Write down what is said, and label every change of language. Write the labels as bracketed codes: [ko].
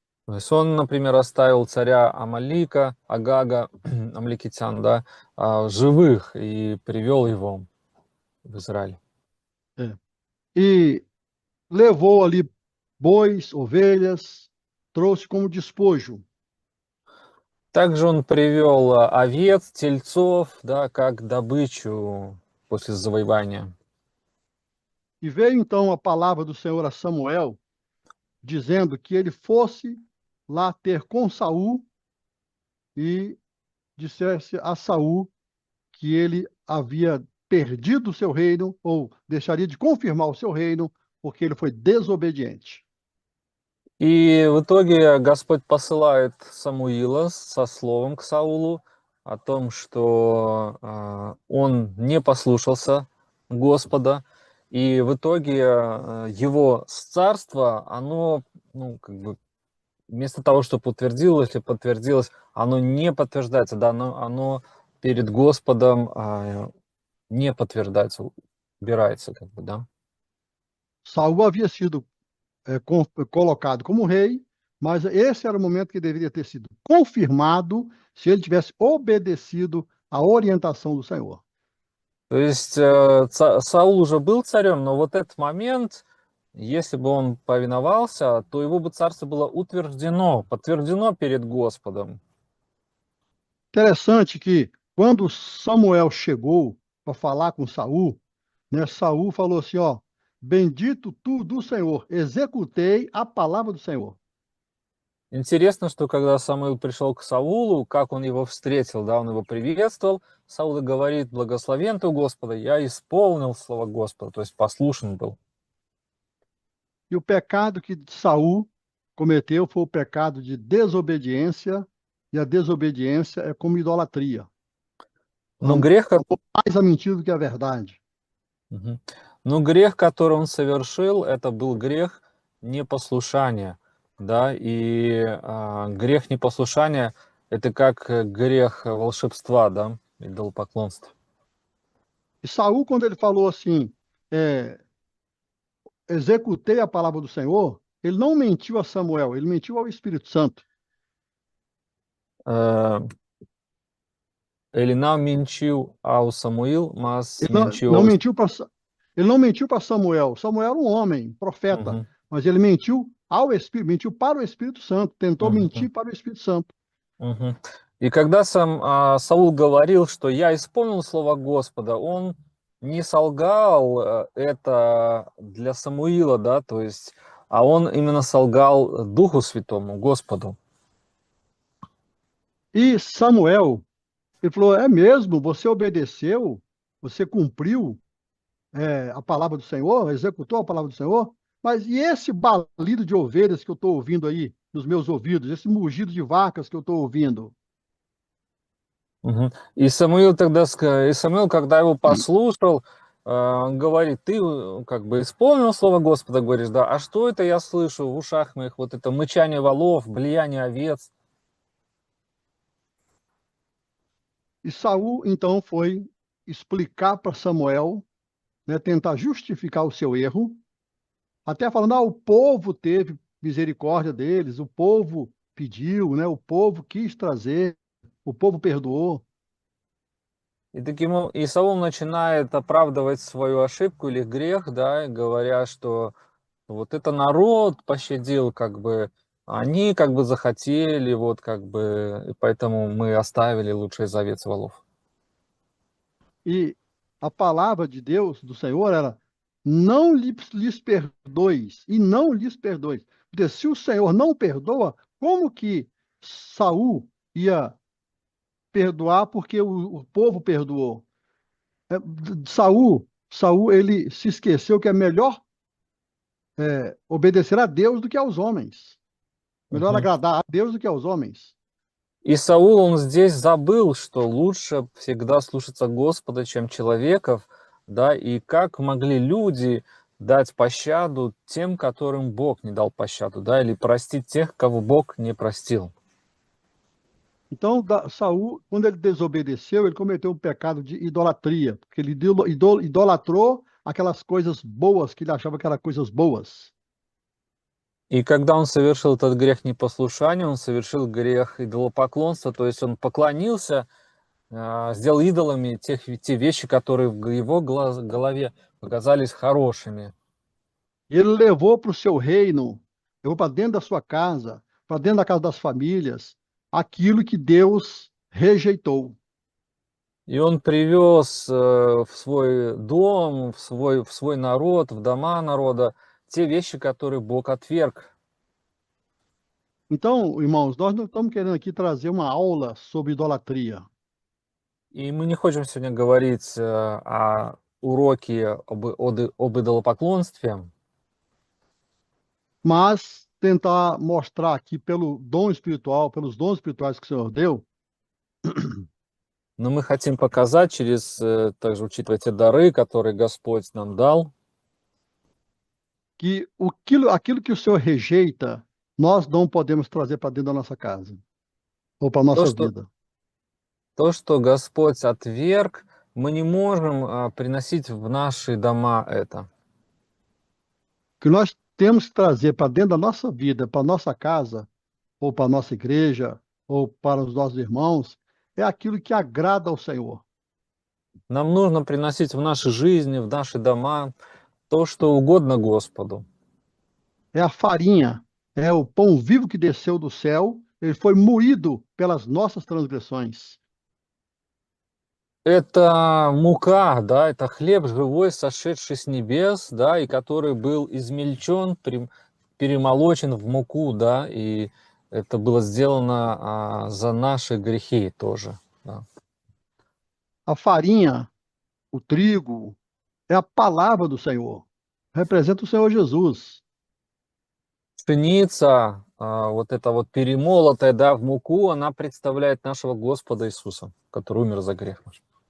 [ru] То есть он, например, оставил царя Амалика, Агага, амаликитян, да, живых и привел его в Израиль. [pt] E levou ali bois, ovelhas, trouxe como despojo. [ru] Также он привел овец, тельцов, да, как добычу после завоевания. [pt] E veio então a palavra do Senhor a Samuel, dizendo que ele fosse lá ter com Saul e dissesse a Saul que ele havia perdido o seu reino, ou deixaria de confirmar o seu reino, porque ele foi desobediente. [ru] И в итоге Господь посылает Самуила со словом к Саулу о том, что он не послушался Господа, и в итоге его царство, оно, ну, как бы, вместо того, чтобы утвердилось или подтвердилось, оно не подтверждается, да, оно перед Господом не подтверждается, убирается, как бы, да. [pt] Saul havia sido colocado como rei, mas esse era o momento que deveria ter sido confirmado se ele tivesse obedecido à orientação do Senhor. [ru] То есть Саул уже был царем, но вот этот момент, если бы он повиновался, то его бы царство было утверждено, подтверждено перед Господом. [pt] Interessante que quando Samuel chegou para falar com Saul, né, Saul falou assim, ó, bendito tu do Senhor, executei a palavra do Senhor. [ru] Интересно, что когда Самуил пришел к Саулу, как он его встретил, да, он его приветствовал, Саул и говорит: благословен ты у Господа, я исполнил слово Господа, то есть послушен был. [pt] E o pecado que Saul cometeu foi o pecado de desobediência, e a desobediência é como idolatria. [ru] Но грех, [pt] Mais a mentira do que a verdade. Мгм. [ru] Но грех, который он совершил, это был грех непослушания, да, и грех непослушания — это как грех волшебства, да, идолопоклонства. [pt] E Saul, quando ele falou assim, executei a palavra do Senhor, ele não mentiu a Samuel, ele mentiu ao Espírito Santo. Э, Ele não mentiu ao Samuel, mas Ele não, mentiu não ao... mentiu para ele não mentiu para Samuel. Samuel era um homem, profeta, Uhum, mas ele mentiu ao Espírito, mentiu para o Espírito Santo, tentou uhum, mentir para o Espírito Santo. uhum. [ru] И когда сам Саул говорил, что я исполнил слово Господа, он не солгал это для Самуила, да, то есть, а он именно солгал Духу Святому, Господу. [pt] E Samuel, ele falou: é mesmo, você obedeceu, você cumpriu a palavra do Senhor, executou a palavra do Senhor, mas e esse balido de ovelhas que eu estou ouvindo aí nos meus ouvidos, esse mugido de vacas que eu estou ouvindo? Мгм. [ru] И Самуил тогда, и Самуил, когда его послушал, говорит: ты как бы исполнил слово Господа, говоришь, да, а что это я слышу в ушах моих, вот это мычание волов, блеяние овец? [pt] E Saul então foi explicar para Samuel, né, tentar justificar o seu erro, até falando: o povo teve misericórdia deles, o povo pediu, né, o povo quis trazer, o povo perdoou. [ru] И Саул начинает оправдывать свою ошибку или грех, да, говоря, что вот это народ пощадил, как бы, они как бы захотели, вот как бы, и поэтому мы оставили лучший завет волов. [pt] E a palavra de Deus, do Senhor, era: não lhes perdoes, e não lhes perdoes. Porque se o Senhor não perdoa, como que Saul ia perdoar porque o povo perdoou? Saul, ele se esqueceu que é melhor obedecer a Deus do que aos homens. Melhor Мгм. agradar a Deus do que aos homens. [ru] И Саул, он здесь забыл, что лучше всегда слушаться Господа, чем человеков, да, и как могли люди дать пощаду тем, которым Бог не дал пощаду, да, или простить тех, кого Бог не простил. [pt] Então, Saul, quando ele desobedeceu, ele cometeu um pecado de idolatria, porque ele idolatrou aquelas coisas boas que ele achava que eram coisas boas. [ru] И когда он совершил этот грех непослушания, он совершил грех идолопоклонства, то есть он поклонился, сделал идолами те вещи, которые в его голове показались хорошими. [pt] Ele levou para o seu reino, levou para dentro da sua casa, para dentro da casa das famílias, aquilo que Deus rejeitou. [ru] И он привез в свой дом, в свой народ, в дома народа те вещи, которые Бог отверг. [pt] Então, irmãos, nós não estamos querendo aqui trazer uma aula sobre idolatria. [ru] И мы не хотим сегодня говорить о уроке об идолопоклонстве, [pt] Mas tentar mostrar aqui pelo dom espiritual, pelos dons espirituais que o Senhor deu, [ru] но мы хотим показать через, также учитывая те дары, которые Господь нам дал, [pt] que aquilo que o Senhor rejeita, nós não podemos trazer para dentro da nossa casa ou para a [ru] то, [pt] nossa [ru] что, [pt] vida. [ru] то, что Господь отверг, мы не можем приносить в наши дома это. [pt] O que nós temos que trazer para dentro da nossa vida, para a nossa casa, ou para a nossa igreja, ou para os nossos irmãos, é aquilo que agrada ao Senhor. [ru] Нам нужно приносить в наши жизни, в наши дома то, что угодно Господу. [pt] É a farinha, é o pão vivo que desceu do céu, ele foi moído pelas nossas transgressões. [ru] Это мука, да, это хлеб живой, сошедший с небес, да, и который был измельчен, перемолочен в муку, да, и это было сделано за наши грехи тоже. Да. [pt] A farinha, o trigo, é a palavra do Senhor, representa o Senhor Jesus. [ru] Пшеница, вот эта вот перемолотая, да, в муку, она представляет нашего Господа Иисуса, который умер за грех наш.